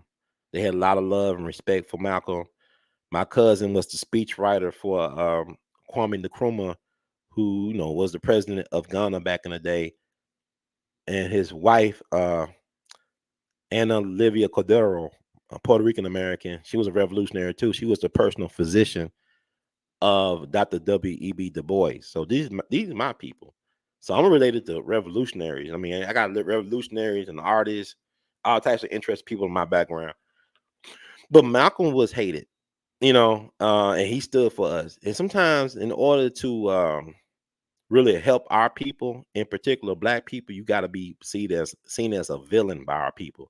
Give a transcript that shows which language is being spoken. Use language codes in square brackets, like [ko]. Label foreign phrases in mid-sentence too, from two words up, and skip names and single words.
[en] They had a lot of love and respect for Malcolm. My cousin was the speechwriter for Kwame Nkrumah, who was the president of Ghana back in the day, and his wife Anna Livia Cordero, a Puerto Rican American. She was a revolutionary too. She was the personal physician of Dr. W.E.B. Du Bois. So these are my people. So I'm related to revolutionaries. I mean, I got revolutionaries and artists, all types of interesting people in my background. But Malcolm was hated, and he stood for us. And sometimes in order to really help our people, in particular black people, you got to be seen as a villain by our people.